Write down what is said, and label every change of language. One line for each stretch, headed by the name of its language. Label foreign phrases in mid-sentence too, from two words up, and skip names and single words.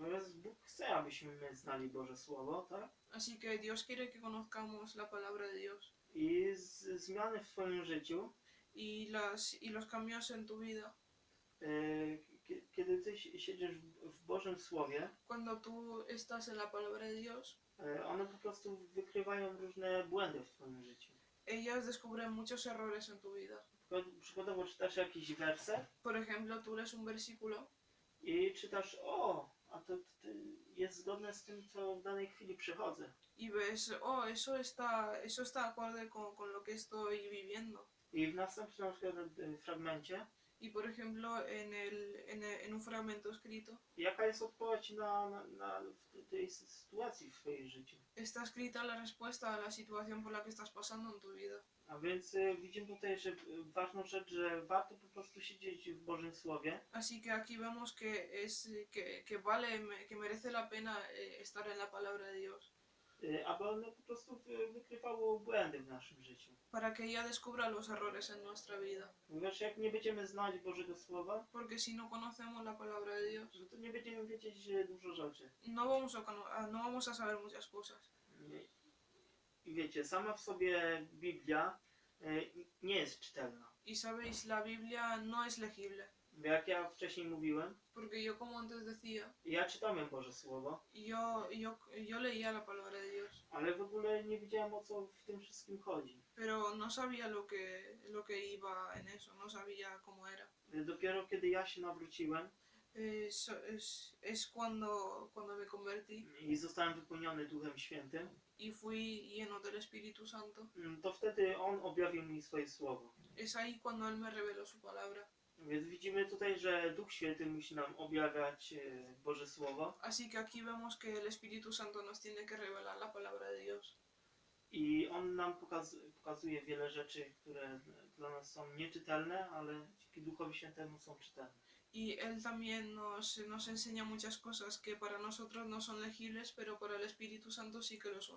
Polish: Natomiast Bóg chce, abyśmy my znali Boże Słowo, tak?
Spanish: Así que Dios quiere que conozcamos la palabra de Dios.
Polish: I zmiany w twoim życiu,
Spanish: Y los cambios en tu vida,
Polish: kiedy ty siedzisz w Bożym Słowie,
Spanish: cuando tú estás en la palabra de Dios,
Polish: one po prostu wykrywają różne błędy w twoim życiu.
Spanish: ellas descubren muchos errores en tu vida.
Polish: Przykładowo czytasz jakiś werset
Spanish: Por ejemplo, tú lees un versículo
Polish: i czytasz, a to jest zgodne z tym, co w danej chwili przechodzę.
Spanish: y ves, eso está acorde con lo que estoy viviendo.
Polish: I w następnym na przykład fragmencie,
Spanish: Y por ejemplo, en un fragmento escrito,
Polish: jaka jest odpowiedź w tej sytuacji w twoim życiu.
Spanish: está escrita la respuesta a la situación por la que estás pasando en tu vida.
Polish: A więc widzimy tutaj, że ważną rzecz, że warto po prostu siedzieć w Bożym Słowie,
Spanish: Así que aquí vemos que que merece la pena estar en la palabra de Dios,
Polish: aby one po prostu wykrywało błędy w naszym życiu.
Spanish: para que ella descubra los errores en nuestra vida.
Polish: Ponieważ jak nie będziemy znać Bożego Słowa,
Spanish: Porque si no conocemos la palabra de Dios,
Polish: no to nie będziemy wiedzieć dużo rzeczy.
Spanish: no vamos a saber muchas cosas.
Polish: I wiecie, sama w sobie Biblia nie jest czytelna.
Spanish: Y sabéis, la Biblia no es legible.
Polish: Bo jak ja wcześniej mówiłem,
Spanish: Porque yo, como antes decía,
Polish: ja czytałem Boże Słowo,
Spanish: yo leía la palabra de Dios,
Polish: ale w ogóle nie wiedziałem, o co w tym wszystkim chodzi.
Spanish: pero no sabía lo que iba en eso, no sabía cómo era.
Polish: Dopiero kiedy ja się nawróciłem,
Spanish: es cuando me convertí
Polish: i zostałem wypełniony Duchem Świętym,
Spanish: y fui lleno del Espíritu Santo.
Polish: to wtedy On objawił mi swoje słowo.
Spanish: Es ahí cuando Él me reveló su palabra.
Polish: Więc widzimy tutaj, że Duch Święty musi nam objawiać Boże Słowo
Spanish: Así que aquí vemos que el Espíritu Santo nos tiene que revelar la palabra de Dios.
Polish: i On nam pokazuje wiele rzeczy, które dla nas są nieczytelne, ale dzięki Duchowi Świętemu są czytelne.
Spanish: Y Él también nos enseña muchas cosas que para nosotros no son legibles, pero para el Espíritu Santo sí que lo son.